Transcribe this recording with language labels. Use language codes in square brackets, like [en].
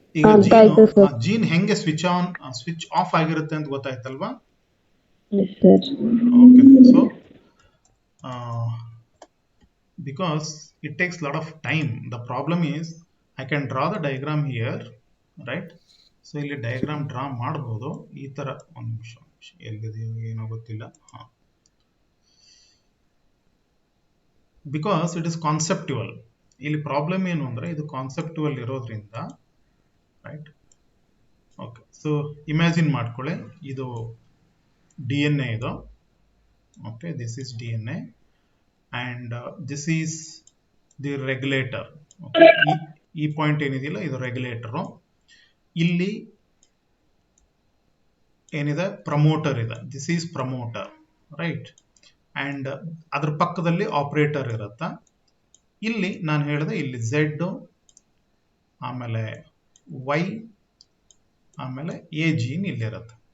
[kn] ಈಗ ಜೀನ್ ಹೆಂಗೆ switch on switch off ಆಗಿರುತ್ತೆ ಅಂತ ಗೊತ್ತಾಯ್ತಲ್ವಾ? [en] Okay, so because it takes a lot of time, the problem is I can draw the diagram here, right? [kn] So ಇಲ್ಲಿ diagram draw ಮಾಡಬಹುದು ಈ ತರ. ಒಂದು ನಿಮಿಷ, ಎಲ್ಲಿದೆಯೋ ಏನೋ ಗೊತ್ತಿಲ್ಲ. [en] Because it is conceptual. [kn] ಇಲ್ಲಿ ಪ್ರಾಬ್ಲಮ್ ಏನು ಅಂದ್ರೆ ಇದು ಕಾನ್ಸೆಪ್ಟುವಲ್ ಇರೋದ್ರಿಂದ, ರೈಟ್? ಓಕೆ, ಸೊ ಇಮ್ಯಾಜಿನ್ ಮಾಡ್ಕೊಳ್ಳಿ, ಇದು DNA ಇದು. [en] Okay, this is DNA and this is the regulator. [kn] Okay, ಈ ಪಾಯಿಂಟ್ ಏನಿದೆಯಲ್ಲ ಇದು ರೆಗ್ಯುಲೇಟರು. ಇಲ್ಲಿ ಏನಿದೆ? ಪ್ರಮೋಟರ್ ಇದೆ. [en] This is promoter, right? And [kn] ಅದ್ರ ಪಕ್ಕದಲ್ಲಿ ಆಪರೇಟರ್ ಇರುತ್ತೆ. ಇಲ್ಲಿ ನಾನು ಹೇಳಿದೆ, ಇಲ್ಲಿ Z, ಆಮೇಲೆ Y, ಆಮೇಲೆ A ಜೀನ್ ಇಲ್ಲಿರುತ್ತೆ.